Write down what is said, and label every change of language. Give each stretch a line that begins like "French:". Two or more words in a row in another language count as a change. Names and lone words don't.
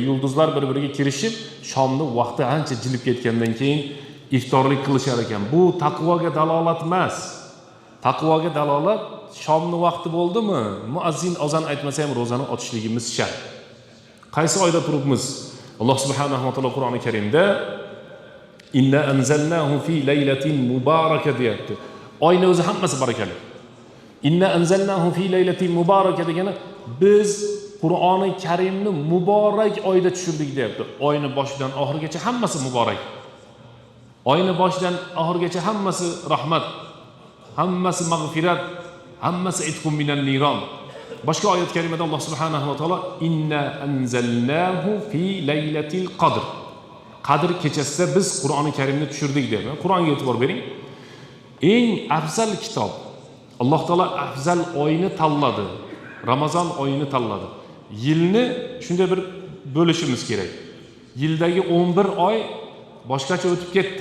Uzbek: Yulduzlar bir-biriga kirishib, shomni vaqti ancha jilib ketgandan keyin iftorlik qilishar ekan. Bu taqvoga dalolat emas. Taqvoga dalolat shomni vaqti bo'ldimi? Muazzin azon aytmasa ham ro'zani ochishligimiz shart. Qaysi oyda turibmiz? Alloh
Arabic: سبحانه وتعالى
Uzbek: Qur'oni Karimda
Arabic: إنا أنزلناه في ليلة مباركة
Uzbek: deyapti. Oyni o'zi hammasi barakali.
Arabic: إنا أنزلناه في ليلة مباركة
Uzbek: degani biz Qur'oni Karimni muborak oyda tushirdik deyapti. Oyni boshidan oxirigacha hammasi muborak. Oyni boshidan oxirigacha hammasi rahmat, hammasi mag'firat, hammasi
Arabic: عتق من النار.
Uzbek: Boshqa oyat karimada Alloh
Arabic: سبحانه وتعالى إنا أنزلناه في ليلة القدر.
Uzbek: Qadr kechasida biz Qur'oni Karimni tushirdik dedi. Qur'onga e'tibor bering. Eng afzal kitob. Alloh taolo afzal oyni tanladi. Ramazon oyini tanladi. Yilni shunday bir bo'lishimiz kerak. Yildagi 11 oy boshqacha o'tib ketdi.